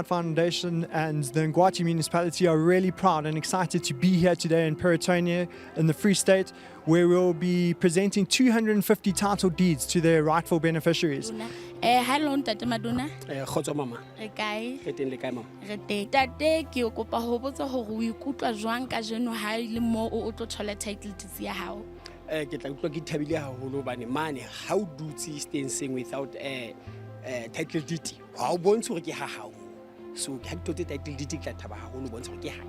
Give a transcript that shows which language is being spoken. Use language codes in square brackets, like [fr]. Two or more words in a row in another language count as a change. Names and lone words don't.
[en] Foundation and the Ngwati Municipality, are really proud and excited to be here today in Pretoria in the Free State, where we'll be presenting 250 title deeds to their rightful beneficiaries. Hello, Ntate Maduna. [st] Khotso mama. Re kae? Re teng le kae mama? Re teng. Tate, ke o kopa ho botsa hore o ikutlwa jwang ka jeno ha ile mo o tlo thola [en] title deeds [st] ya hao? Ke tla utlwa ke thabile haholo bane mane ha o dutse stancing [en] without title deed. [st] Ha o bontshe hore ke ha hao. So ke ha ke [en] title deed [st] ke tla thaba haholo bontshe hore ke ha.